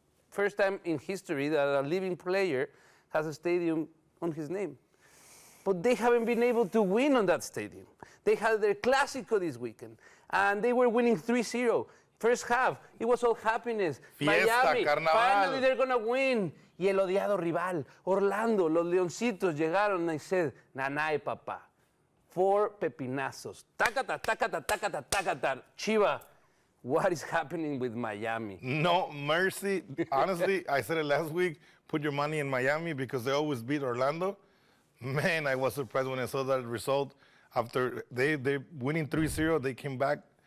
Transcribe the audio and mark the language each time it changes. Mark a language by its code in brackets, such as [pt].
[en] First time in history that a living player has a stadium on his name. But they haven't been able to win on that stadium. They had their Clásico this weekend, and they were winning 3-0. First half, it was all happiness. [es] Fiesta, Miami, carnaval. [en] finally they're gonna win. [es] Y el odiado rival, Orlando, los Leoncitos llegaron y [en] said, [es] nanay, papá. 4 pepinazos. Tácata, tácata, tácata, tácata. [en] Chiva, what is happening with Miami? No mercy. Honestly, I said it last week, put your money in Miami because they always beat Orlando. Man, I was surprised when I saw that result. After they winning 3-0, they came back.